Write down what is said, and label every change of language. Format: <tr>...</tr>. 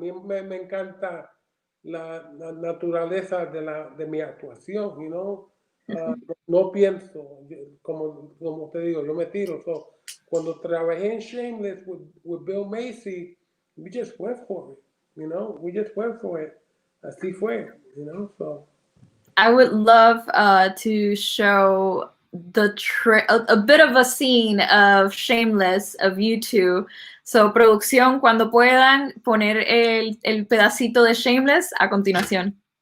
<es>A mí me encanta la naturaleza de mi actuación, no pienso, como te digo, yo me tiro.</es> <en>So,</en> <es>cuando trabajé en</es> <en>Shameless with Bill Macy, we just went for it, we just went for it.</en> <es>Así fue, so.</es> <en>I would love to show a bit of a scene of Shameless, of you two.</en> <es>So, producción, cuando puedan poner el pedacito de Shameless a continuación.</es>